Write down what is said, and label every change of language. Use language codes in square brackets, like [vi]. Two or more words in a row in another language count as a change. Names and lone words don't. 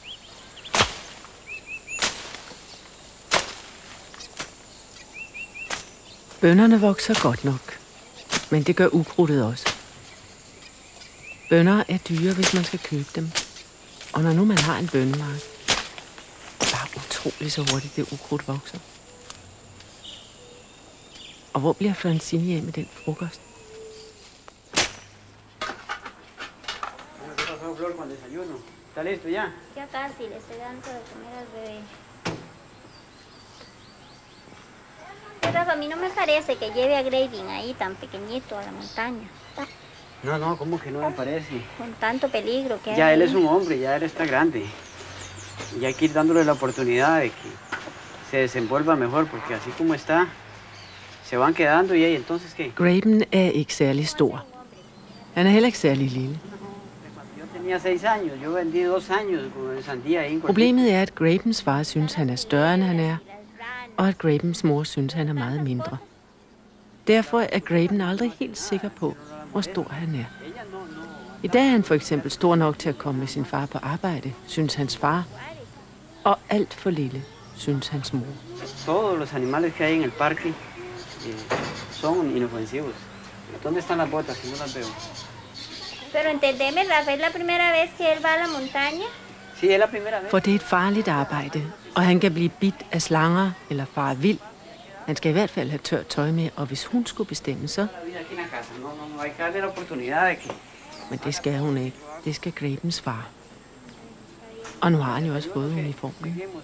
[da] Bønnerne vokser godt nok, men det gør ukrudtet også. Bønner er dyre, hvis man skal købe dem. Og når nu man har en bønnemark, bare utroligt så hurtigt det ukrudt vokser. Og hvor bliver Francine af med den frokost? [es] ¿Está listo ya? Ya casi, le estoy dando de comer al bebé. Pero a mí no me parece que lleve a Graving ahí tan pequeñito a la montaña. No, ¿cómo que no me parece? Con tanto peligro que hay. Ya él ahí. es un hombre, ya él está grande. Y hay que ir dándole la oportunidad de que se desenvuelva mejor, porque así como está, se van quedando y ahí entonces ¿qué? [da] Graben er ikke særlig stor. Han er heller ikke særlig lille. [es] Yo tenía 6 años, yo vendí 2 años con el sandía ahí en Cualquier. [da] Problemet er, at Grabens far synes, han er større, end han er, og at Grabens mor synes, han er meget mindre. Derfor er Graben aldrig helt sikker på, hvor stor han er. I dag er han for eksempel stor nok til at komme med sin far på arbejde, synes hans far, og alt for lille, synes hans mor. [es] Todos los animales que hay en el parque son inofensivos. ¿Dónde están las botas? Que no las veo. Pero entendeme, Rafa, ¿es la primera vez que él va a la montaña? Sí, es la primera vez. [da] For det er et farligt arbejde, og han kan blive bidt af slanger eller fare vild. Han skal i hvert fald have tørt tøj med, og hvis hun skulle bestemme, så... Men det skal hun ikke. Det skal Grabens far. Og nu har han jo også fået uniformen.